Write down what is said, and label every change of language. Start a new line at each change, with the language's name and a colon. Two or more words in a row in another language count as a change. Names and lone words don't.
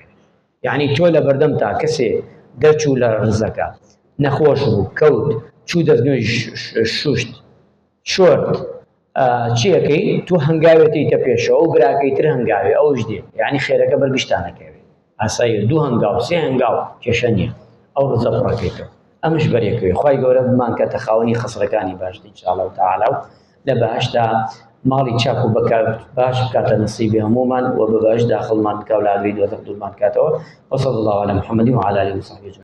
Central Kurdish: یعنی تۆ لە بەردەم تا کەسێ دەرچوو لە ڕزەکە نەخۆش بوو کەوت چوو دەستنوێی شوشت شۆرد چیەکەی تو هەنگاوێتیتە پێشەوە ئەو براکەی تر هەنگاوێ ئەوش دێ یعنی خێرەکە بەرگشتانەکەوێت ئاسایی 2 هەنگاو 3 هەنگاو کێشە نییە ئەو ڕزە پڕەکەیتەوە. ئەمش بەرێکەوەی خی گەورە بمان کاتە خاوەنی خسرەکانی باشتر
Arabic: ئینشاءالله تعالی
Central Kurdish: و لە بەهەشتا ماڵی چاک و باش بکاتە نصیبی هەموومان و بە بەهەشت داخڵمان بکە و لە ئاگری دۆزەخ دوورمان بکاتەوە.
Arabic: وصلى الله على محمد وعلى آله وصحبه أجمعين.